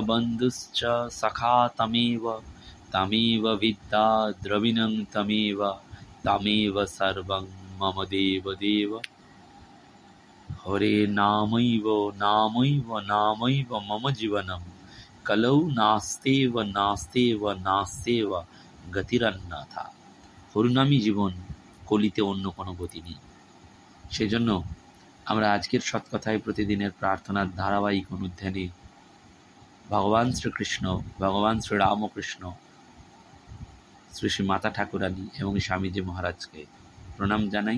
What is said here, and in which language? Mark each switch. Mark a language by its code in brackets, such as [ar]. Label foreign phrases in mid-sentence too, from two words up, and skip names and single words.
[sa] बन्धुश्च सखा तमेव विद्या द्रविणं तमेव सर्वं मम देव हरे नामैव मम जीवनं कलौ नास्तेव গতিরন্যথা। [bn] হরিনামই জীবন, কলিতে অন্য কোনো গতি নেই। সেজন্য আমরা আজকের সৎকথায় প্রতিদিনের প্রার্থনার ধারাবাহিক অনুধ্যানে ভগবান শ্রীকৃষ্ণ, ভগবান শ্রীরামকৃষ্ণ, শ্রী শ্রী মাতা ঠাকুরানী এবং স্বামীজি মহারাজকে প্রণাম জানাই।